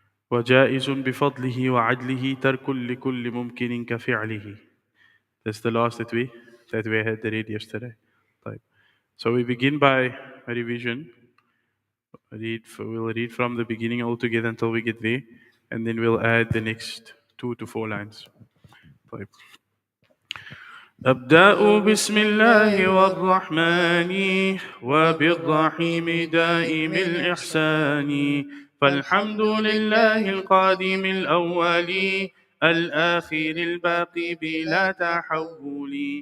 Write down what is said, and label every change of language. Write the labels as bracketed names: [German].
[Arabic] وجائز بفضله وعدله ترك لكل ممكن كفعله. [English] That's the last that we had to read yesterday. [Arabic] طيب. [English] So we begin by a revision. We'll read from the beginning all together until we get there, and then we'll add the next 2 to 4 lines. [Arabic] طيب. أبدأ بسم الله والرحمن وبالرحيم دائم الإحسان. فالحمد لله القادم الأول الآخر الباقي بلا تحول.